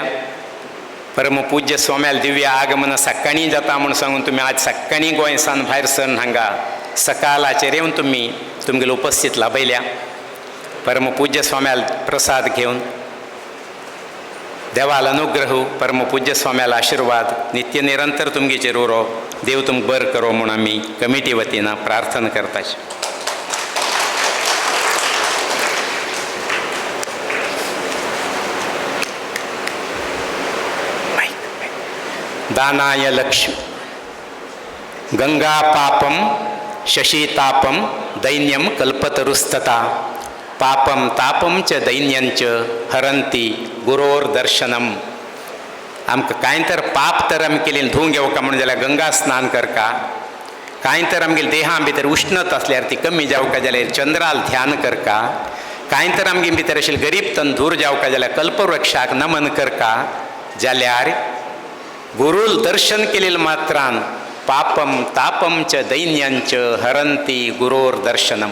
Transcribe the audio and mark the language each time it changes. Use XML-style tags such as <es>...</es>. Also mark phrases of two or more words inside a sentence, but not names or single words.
<kok>परमपूज्य स्वाम्याल दिव्य आगमन सकाळीं जाता म्हूण सांगून तुमी आज सकाळीं गोंयसान भायर सरून हांगा सकाळाचेर येवन तुमी तुमगेली उपस्थित लाभयल्या. परमपूज्य स्वाम्याल प्रसाद घेवन देवाल अनुग्रह परमपूज्य स्वाम्याल आशीर्वाद नित्य निरंतर तुमगेचेर उरो देव तुमकां बर करो म्हणून आमी कमिटी वतीन प्रार्थना करताची.</kok> <sa>दानाय लक्ष्मी गंगा पापम शशीतापम दैन्यम कल्पतरुस्तता पापम तापम च दैन्यंच हरंती गुरोर्दर्शनम.</sa> <kok>आमकां कांय तर पाप तर आमी केलें धुवूंक घेवका म्हणून जाल्यार गंगा स्नान करका, कांय तर आमगेल्या देहा भितर उष्णता असल्यार ती कमी जावका जाल्यार चंद्राल ध्यान करका, कांय तर आमगे भितर आशिल्ली गरीब तन दूर जावका जाल्यार कल्पवृक्षाक नमन करका, जाल्यार गुरुल दर्शन केलेल्या मात्रान</kok> <sa>पापम तापम च दैन्यांच हरंती गुरोर दर्शनम.</sa>